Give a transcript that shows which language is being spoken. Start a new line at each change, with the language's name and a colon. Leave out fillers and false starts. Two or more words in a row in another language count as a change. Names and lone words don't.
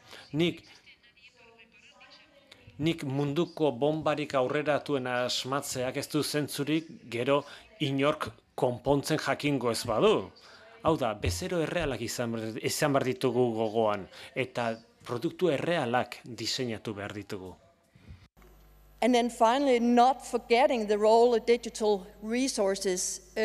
Basque: Nik munduko bombarik aurreratuena asmatzeak ez du zentzurik gero inork konpontzen jakingo ez badu. Hau da, bezero errealak izan behar ditugu gogoan, eta produktu errealak diseinatu behar ditugu.
English: And then finally, not forgetting the role of digital resources.